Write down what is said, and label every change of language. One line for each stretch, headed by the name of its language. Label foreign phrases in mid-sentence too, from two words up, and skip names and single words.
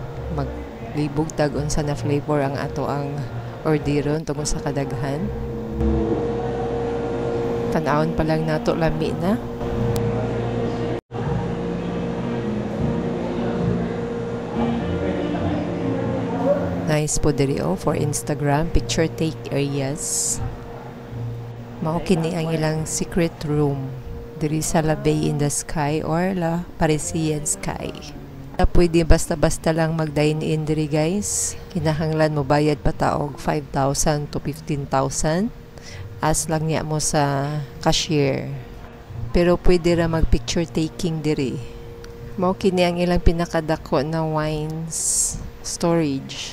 Cebuano: Maglibog tag unsa na flavor ang ato ang orderon tungod sa kadaghan. Tanawon pa lang nato lami na.
English: Nice po diri for Instagram picture take areas.
Cebuano: Mao kini ang ilang secret room diri sa La Bay in the Sky or La Parisienne Sky. Pwede basta-basta lang mag-dine in diri guys. Kinahanglan mo bayad pa taog 5,000 to 15,000 as lang niya mo sa cashier. Pero pwede ra mag
English: picture taking
Cebuano: diri. Mao kini ang ilang pinakadako na wines storage.